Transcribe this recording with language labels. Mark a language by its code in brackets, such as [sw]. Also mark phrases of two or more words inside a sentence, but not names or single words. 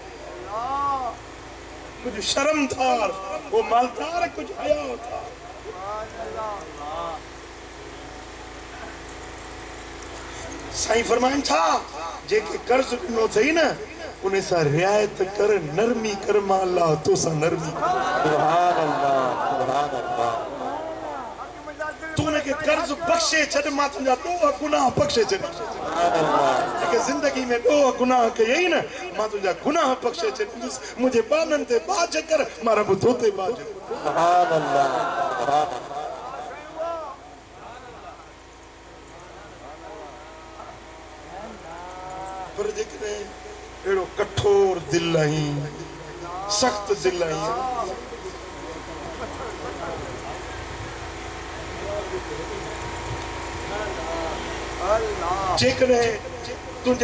[sd] कुझु शर्म थार वो मालदार कुझु हया थार साईं फरमाइनि था जेके कर्ज़ ॾिनो अथई न उन सां रिआयत कर नरमी कर मां अल्लाह तोसां नरमी [ar] سبحان اللہ سبحان اللہ [sd] तू उनखे कर्ज़ बख़्शे छॾ मां तुंहिंजा ॾोह गुनाह बख़्शे छॾ जेके ज़िंदगी में ॾोह गुनाह कयई न मां तुंहिंजा गुनाह बख़्शे छॾींदुसि मुंहिंजे ॿारनि ते बाज कर मां रब तो ते बाज [ar] سبحان اللہ سبحان اللہ [sd] पर जेकॾहिं अहिड़ो कठोर दिलि आहीं सख़्त दिलि आहीं जेकॾहिं तुंहिंजे